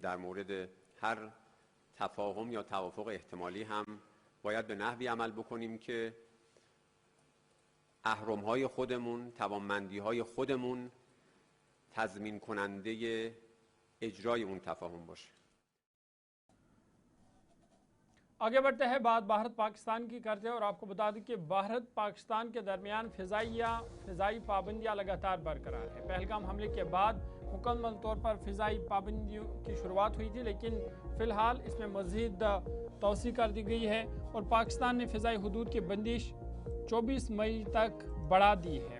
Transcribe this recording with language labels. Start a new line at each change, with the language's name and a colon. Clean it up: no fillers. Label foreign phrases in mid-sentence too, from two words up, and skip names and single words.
Persian: در مورد هر تفاهم یا توافق احتمالی هم باید به نحوی عمل بکنیم که اهرم‌های خودمون، توانمندی‌های خودمون تضمین کننده اجرای اون تفاهم باشه.
Urdu: آگے بڑھتے ہیں، بات بھارت پاکستان کی کرتے ہیں اور آپ کو بتا دیں کہ بھارت پاکستان کے درمیان فضائی پابندیاں لگاتار برقرار ہے. پہلگام حملے کے بعد مکمل طور پر فضائی پابندیوں کی شروعات ہوئی تھی، لیکن فی الحال اس میں مزید توسیع کر دی گئی ہے اور پاکستان نے فضائی حدود کی بندش 24 مئی تک بڑھا دی ہے.